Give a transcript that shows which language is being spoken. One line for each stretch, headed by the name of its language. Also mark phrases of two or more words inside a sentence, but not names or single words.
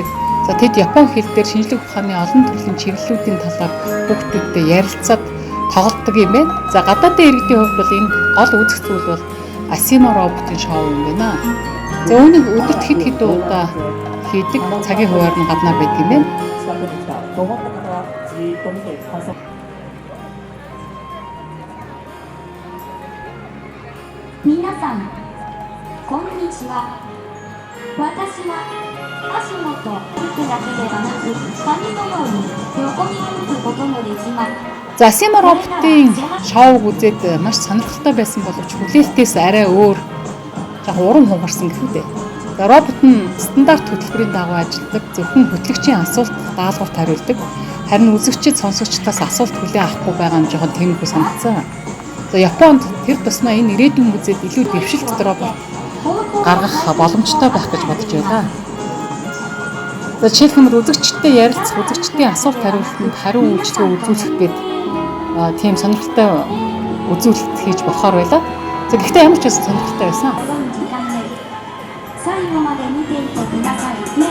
Mongolian: За тэд Япон хэл дээр шинжлэх ухааны олон төрлийн чиглэлүүдийн талаар хүүхдүүдтэй ярилцаад тоглодог юм байна. За гадаадын иргэдийн хувьд бол энэ гол үзэх зүйл бол Asimo роботын шоу юм байна. За үүнийг өдөрт хэд хэдэн удаа хийдэг, цагийн хуваар нь гаднаа байдаг юм байна.
Japanese: ロボットからじーっと見て観測。皆さん、こんにちは。私は足元歩くだけではなく紙のように横に歩くこともできます。
Mongolian: За Asima Robot-ийн шоуг үзээд маш сонирхолтой байсан боловч хүлээлтээс арай өөр яг урам хугарсан гэх үү дээ. За робот нь стандарт хөтөлбөрийн дагуу ажилладаг, зөвхөн хөтлөгчийн асуулт даалгаварт хариулдаг. Харин үзэгчид сонсогчдоос асуулт хүлээн авахгүй байгаа нь жоохон тэмэггүй санагдсан. За Японд тэр тусмаа энэ ирээдүйн музейд илүү дэвшилт робот гаргах боломжтой байх гэж бодож байлаа. За жишээлбэл үзэгчтэй ярилцах, үзэгчдийн асуулт хариултанд хариу үйлчлэгээ үзүүлэх гээд тийм сонирхолтой үзүүлэлт хийж болохоор байлаа. За гэхдээ ямар ч байсан сонирхолтой байсан.
Japanese: 最後まで見ていてくださいね。